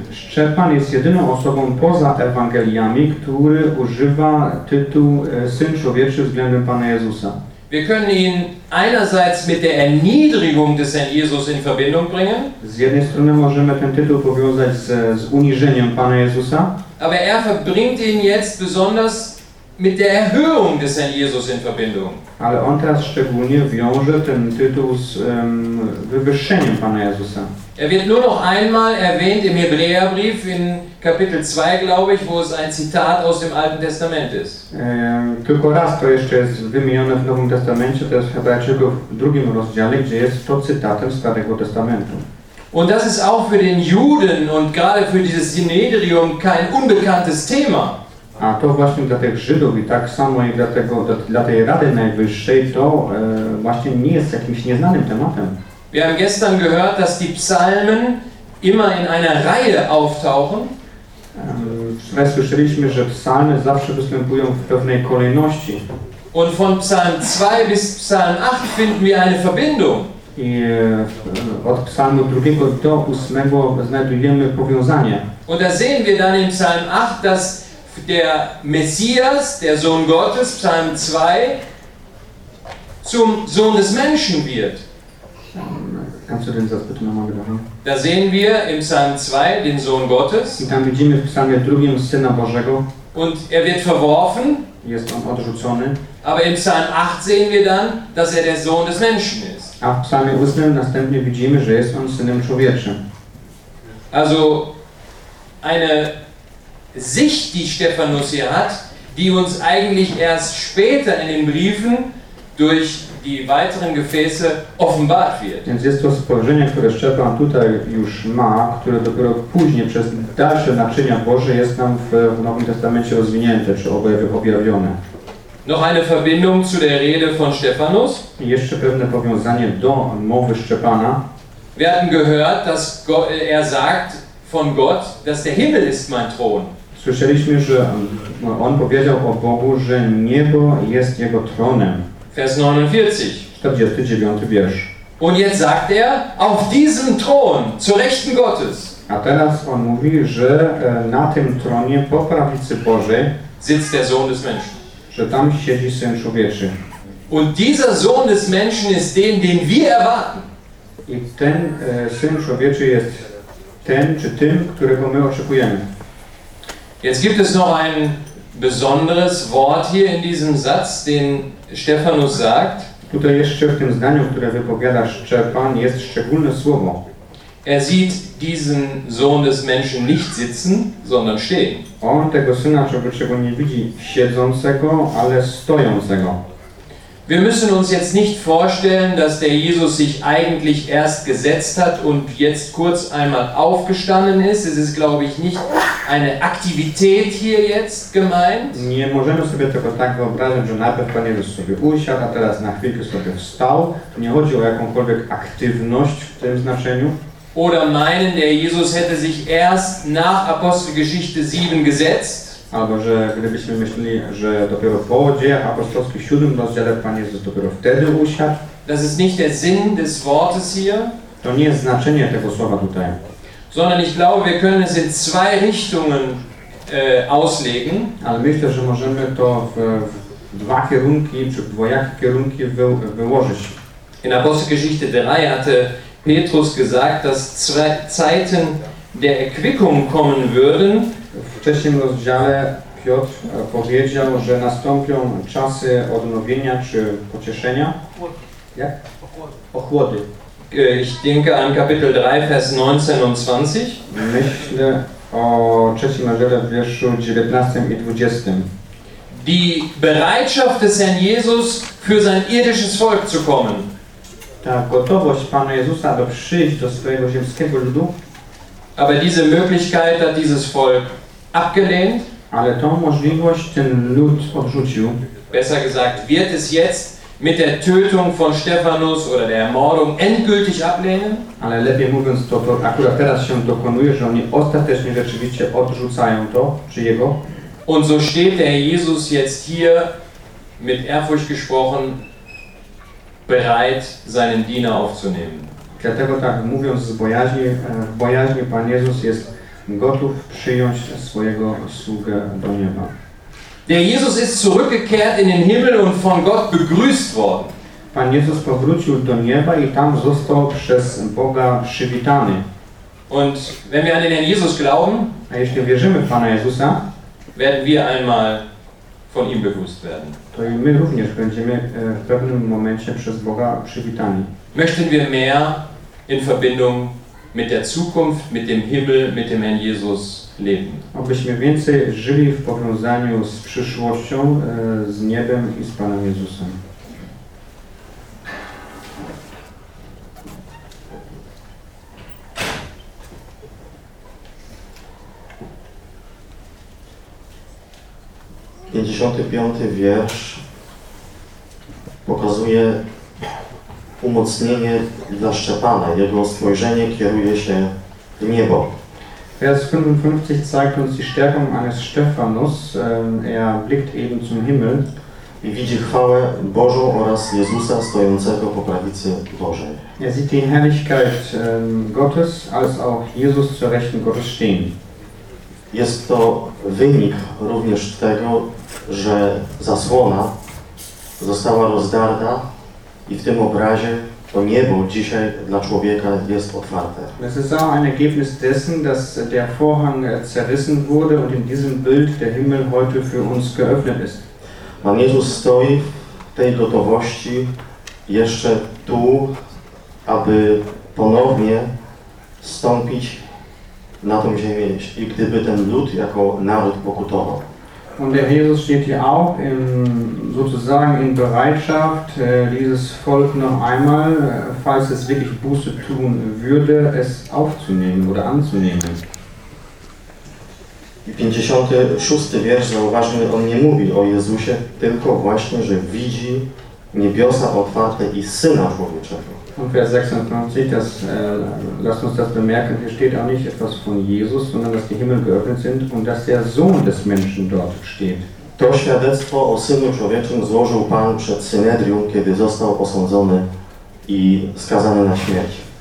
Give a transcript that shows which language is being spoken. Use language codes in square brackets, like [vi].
[pl] Stefan jest jedyną osobą poza Ewangeliami, który używa tytułu Syn Człowieczy względem Pana Jezusa. [de] Wir können ihn einerseits mit der Erniedrigung des Herrn Jesus in Verbindung bringen. [pl] Z jednej strony możemy ten tytuł powiązać z uniżeniem Pana Jezusa. [de] Aber er verbringt ihn jetzt besonders mit der Erhöhung des Herrn Jesus in Verbindung. [pl] Ale on teraz szczególnie wiąże ten tytuł z wywyższeniem Pana Jezusa. [de] Er wird nur noch einmal erwähnt im Hebräerbrief in Kapitel 2, glaube ich, wo es ein Zitat aus dem Alten Testament ist. [pl] Tylko raz to jeszcze jest wymienione w Nowym Testamencie, to jest Hebrajczyków w drugim rozdziale, gdzie jest to cytatem z Starego Testamentu. [de] Und das ist auch für den Juden und gerade für dieses Synedrium kein unbekanntes Thema. [pl] A to właśnie dla tych Żydów i tak samo i dla tej Rady Najwyższej to właśnie nie jest jakimś nieznanym tematem. [de] Wir haben gestern gehört, dass die Psalmen immer in einer Reihe auftauchen. [pl] Wczoraj słyszeliśmy, że psalmy zawsze występują w pewnej kolejności. [de] Und von Psalm 2 bis Psalm 8 finden wir eine Verbindung. [pl] I od psalmu 2 do 8 znajdujemy powiązanie. [de] Und da sehen wir dann in Psalm 8, dass der Messias, der Sohn Gottes, Psalm 2, zum Sohn des Menschen wird. Kannst du den Satz bitte nochmal wiederholen? Da sehen wir im Psalm 2 den Sohn Gottes. [pl] I tam widzimy w Psalmie 2 Syna Bożego. [de] Und er wird verworfen. [pl] Jest on odrzucony. [de] Aber im Psalm 8 sehen wir dann, dass er der Sohn des Menschen ist. [pl] A w Psalmie 8 następnie widzimy, że jest on Synem Człowieczym. [de] Also eine Sicht, die Stephanus hier hat, die uns eigentlich erst später in den Briefen durch die weiteren Gefäße offenbart wird. [pl] Więc jest to spojrzenie, które Stefan tutaj już ma, które dopiero później przez dalsze naczynia Boże jest nam w Nowym Testamencie rozwinięte, czy objawione. [de] Noch eine Verbindung zu der Rede von Stephanus. [pl] Jeszcze pewne powiązanie do mowy Szczepana. [de] Wir hatten gehört, dass er sagt von Gott, dass der Himmel ist mein Thron. [pl] Słyszeliśmy, że on powiedział o Bogu, że niebo jest jego tronem. [de] Vers 49. [pl] 49 wiersz. [de] Und jetzt sagt er, auf diesem Thron, zu Rechten Gottes. [pl] A teraz on mówi, że na tym tronie, po prawicy Bożej, [de] sitzt der Sohn des Menschen. [pl] Że tam siedzi Syn Człowieczy. [de] Und dieser Sohn des Menschen ist den, den wir erwarten. [pl] I ten Syn Człowieczy jest ten, czy tym, którego my oczekujemy. [de] Jetzt gibt es noch ein besonderes Wort hier in diesem Satz, den Stephanus sagt. [pl] Tutaj jeszcze w tym zdaniu, które wypowiada Szczepan, jest szczególne słowo. [de] Er sieht diesen Sohn des Menschen nicht sitzen, sondern stehen. [pl] On tego Syna Człowieczego nie widzi siedzącego, ale stojącego. [de] Wir müssen uns jetzt nicht vorstellen, dass der Jesus sich eigentlich erst gesetzt hat und jetzt kurz einmal aufgestanden ist. Es ist, glaube ich, nicht eine Aktivität hier jetzt gemeint. [pl] Nie możemy sobie tego tak wyobrazić, że najpierw Pan Jezus sobie usiadł, a teraz na chwilkę sobie wstał. To nie chodzi o jakąkolwiek aktywność w tym znaczeniu. [de] Oder meinen, der Jesus hätte sich erst nach Apostelgeschichte 7 gesetzt. [pl] Albo że gdybyśmy myśleli, że dopiero po Dziejach Apostolskich 7 rozdziale Pan Jezus dopiero wtedy usiadł. [de] Das ist nicht der Sinn des Wortes hier. [pl] To nie jest znaczenie tego słowa tutaj. [de] Sondern ich glaube, wir können es in zwei Richtungen auslegen. [pl] Ale myślę, że możemy to w dwa kierunki, czy w dwojakie kierunki wyłożyć. [de] In Apostelgeschichte 3 hatte Petrus gesagt, dass zwei Zeiten der Erquickung kommen würden. [pl] W wcześniejszym rozdziale Piotr powiedział, że nastąpią czasy odnowienia czy pocieszenia. Jak? Ochłody. [de] Ich denke an Kapitel 3, Vers 19 und 20. [pl] Myślę o trzecim rozdziale, wierszu 19 i 20. [de] Die Bereitschaft des Herrn Jesus für sein irdisches Volk zu kommen. [pl] Ta gotowość Pana Jezusa, aby przyjść do swojego ziemskiego ludu. [de] Aber diese Möglichkeit hat dieses Volk abgelehnt. [pl] Ale tą możliwość ten lud odrzucił. [de] Besser gesagt, wird es jetzt mit der Tötung von Stephanus oder der Ermordung endgültig ablehnen? [pl] Ale lepiej mówiąc, to akurat teraz się dokonuje, że oni ostatecznie rzeczywiście odrzucają to, czy jego. [de] Und so steht der Jesus jetzt hier, mit Ehrfurcht gesprochen, bereit, seinen Diener aufzunehmen. [pl] Dlatego tak mówiąc z bojaźni, w bojaźni Pan Jezus jest gotów przyjąć swojego sługę do nieba. [de] Der Jesus ist zurückgekehrt in den Himmel und von Gott begrüßt worden. [pl] Pan Jezus powrócił do nieba i tam został przez Boga przywitany. [de] Und wenn wir an den Jesus glauben, [pl] a jeśli wierzymy w Pana Jezusa, [de] werden wir einmal von ihm begrüßt werden. [pl] To i my również będziemy w pewnym momencie przez Boga przywitani. [de] Möchten wir mehr in Verbindung mit der Zukunft, mit dem Himmel, mit dem Herrn Jesus leben? [pl] Abyśmy więcej żyli w powiązaniu z przyszłością, z niebem i z Panem Jezusem. Pięćdziesiąty piąty wiersz pokazuje umocnienie dla Szczepana. Jego spojrzenie kieruje się w niebo. [de] Vers 55 zeigt uns die Stärkung eines Stephanus. Er blickt eben zum Himmel. [pl] I widzi chwałę Bożą oraz Jezusa stojącego po prawicy Bożej. [de] Er sieht die Herrlichkeit Gottes als auch Jesus zur Rechten Gottes stehen. [pl] Jest to wynik również tego, że zasłona została rozdarta i w tym obrazie to niebo dzisiaj dla człowieka jest otwarte. [de] Das ist auch ein Ergebnis dessen, dass der Vorhang zerrissen wurde und in diesem Bild der Himmel heute für uns geöffnet ist. [pl] Pan Jezus stoi w tej gotowości jeszcze tu, aby ponownie stąpić na tą ziemię, i gdyby ten lud jako naród pokutował. [de] Und der Jesus steht hier auch in, sozusagen in Bereitschaft, dieses Volk noch einmal, falls es wirklich Buße tun würde, es aufzunehmen oder anzunehmen. [pl] I 56. wiersz, zauważmy, on nie mówi o Jezusie, tylko właśnie, że widzi niebiosa otwarte i Syna Człowieczego. [de] Und Vers 56, das, lasst uns das bemerken, hier steht auch nicht etwas von Jesus, sondern dass die Himmel geöffnet sind und dass der Sohn des Menschen dort steht. [pl] To świadectwo o Synu Człowieczym złożył Pan przed Synedrium, kiedy został osądzony i skazany na śmierć.